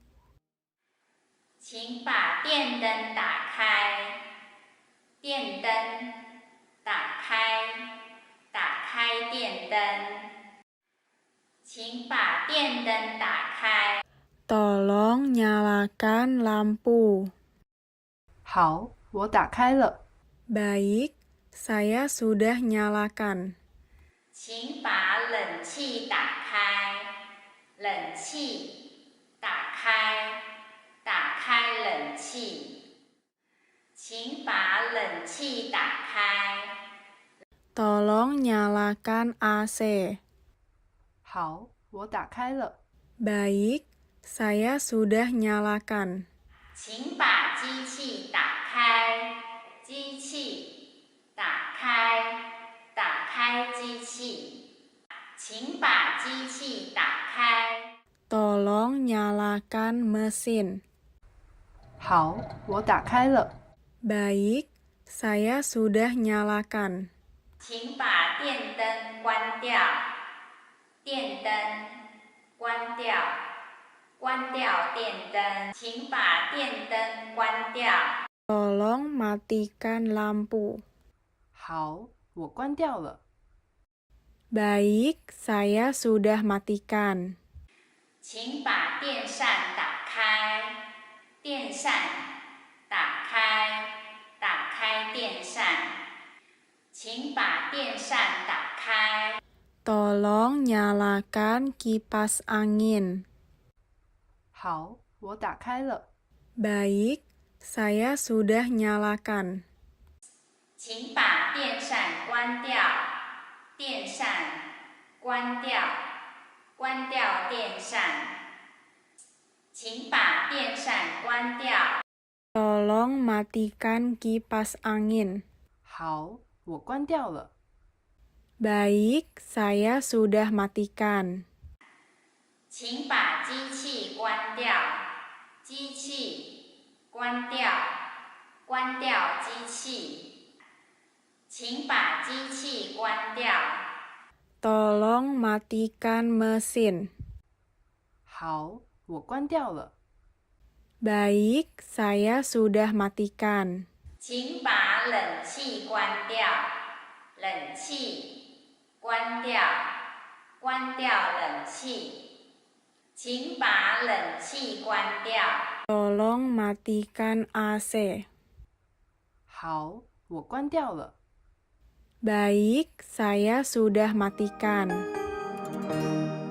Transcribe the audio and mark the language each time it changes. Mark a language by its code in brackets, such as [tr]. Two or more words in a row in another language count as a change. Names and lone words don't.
[zh] 请把电灯打开。电灯打开，打开电灯。请把电灯打开。 [id] Tolong nyalakan lampu. [zh] 好，我打开了。 [id] Baik, saya sudah nyalakan. [zh] 请把冷气打开。冷气打开，打开冷气。请把冷气打开。 [id] Tolong nyalakan AC. [zh] 好，我打开了。 [id] Baik, saya sudah nyalakan. [zh] 请把机器打开。机器打开，打开机器。请把机器打开。 [id] Tolong nyalakan mesin. [zh] 好，我打开了。 [id] Baik, saya sudah nyalakan. [zh] 请把电灯关掉。电灯关掉，关掉电灯。请把电灯关掉。 [id] Tolong matikan lampu. [zh] 好，我关掉了。 [id] Baik, saya sudah matikan. [zh] 请把电扇打开。电扇打开，打开电扇。请把电扇打开。 [id] Tolong nyalakan kipas angin. [zh] 好，我打开了。 [id] Baik, saya sudah nyalakan. [zh] 请把电扇关掉。电扇关掉，关掉电扇。请把电扇关掉。 [id] Tolong matikan kipas angin. [zh] 好，我关掉了。 [id] Baik, saya sudah matikan. [zh] 请把机器关掉。机器关掉，关掉机器，请把机器关掉。 [id] Tolong matikan mesin. [zh] 好，我关掉了。 [id] Baik, saya sudah matikan. [zh] 请把冷气关掉，冷气关掉，关掉冷气，请把冷气关掉。 [id] Tolong matikan AC. [zh] 好，我关掉了。 [id] Baik, saya sudah matikan.